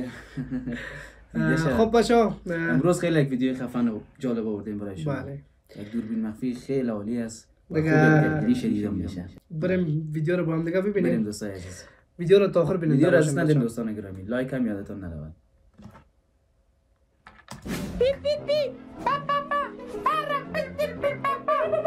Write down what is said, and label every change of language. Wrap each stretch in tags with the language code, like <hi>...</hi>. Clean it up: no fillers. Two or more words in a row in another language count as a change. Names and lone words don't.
<fa>خب بچه‌ها، امروز خیلی یک ویدیو خفن و جالب آوردیم برای شما. بله. یک دوربین مخفی خیلی عالی است. دیگه شدید میشه. بریم ویدیو رو با هم دیگه ببینیم. بریم دوستان عزیز. ویدیو رو تا آخر ببینید. ویدیو رو اصلا ندیم دوستان گرامی. لایک هم یادتون نرود. Beep beep beep. Ba ba ba. Para beep beep beep ba ba.</fa>